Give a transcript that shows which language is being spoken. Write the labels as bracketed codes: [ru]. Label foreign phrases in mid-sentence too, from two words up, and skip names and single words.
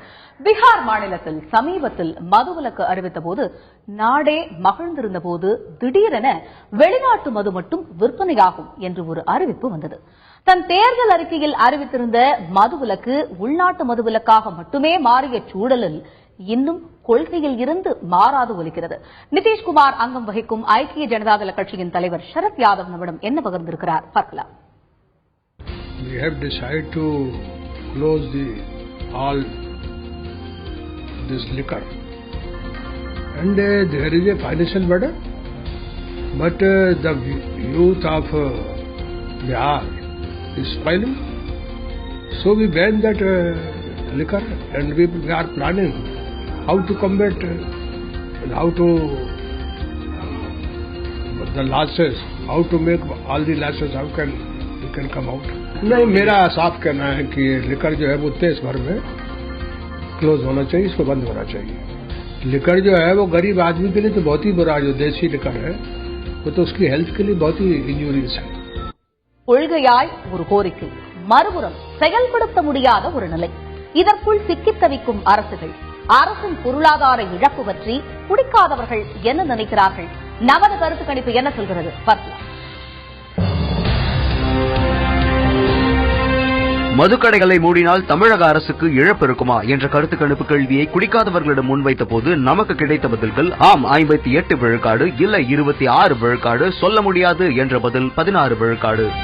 [ta] பீகார் மாநிலத்தில் சமீபத்தில் மதுவிலக்கு அறிவித்த போது நாடே மகிழ்ந்திருந்த போது திடீரென வெளிநாட்டு மது மட்டும் விற்பனையாகும் என்று ஒரு அறிவிப்பு வந்தது. தன் தேர்தல் அறிக்கையில் அறிவித்திருந்த மதுவிலக்கு உள்நாட்டு மதுவிலக்காக மட்டுமே மாறிய சூழலில் இன்னும் கொள்கையில் இருந்து மாறாது ஒலிக்கிறது. நிதிஷ்குமார் அங்கம் வகிக்கும் ஐக்கிய ஜனதாதள கட்சியின் தலைவர் சரத் யாதவ் நம்மிடம் என்ன பகிர்ந்திருக்கிறார் பார்க்கலாம். [en] We have decided to close all this liquor and there is a financial burden, but the youth of Bihar is spoiling, so we ban that liquor and we are planning how to combat and how to the losses, how to make all the losses, how can we can come out. [hi] नहीं, मेरा साफ कहना है कि लिकर जो है वो देश भर में क्लोज होना चाहिए, इसको बंद होना चाहिए. लिकर जो है वो गरीब आदमी के लिए तो बहुत ही बुरा, जो देसी लिकर है वो तो उसकी हेल्थ के लिए बहुत ही इंजूरियस है. [ta] கொள்கையாய் ஒரு கோரிக்கை, மறுபுறம் செயல்படுத்த முடியாத ஒரு நிலை. இதற்குள் சிக்கித் தவிக்கும் அரசுகள், அரசின் பொருளாதார இழப்பு பற்றி குடிக்காதவர்கள் என்ன நினைக்கிறார்கள்? நமது கருத்து கணிப்பு என்ன சொல்கிறது பார்க்கலாம். மதுக்கடைகளை மூடினால் தமிழக அரசுக்கு இழப்பு இருக்குமா என்ற கருத்து கணிப்பு கேள்வியை குடிக்காதவர்களிடம் முன்வைத்த போது நமக்கு கிடைத்த பதில்கள் ஆம் 58 விழுக்காடு, இல்லை 26 விழுக்காடு, சொல்ல முடியாது என்ற பதில் 16 விழுக்காடு.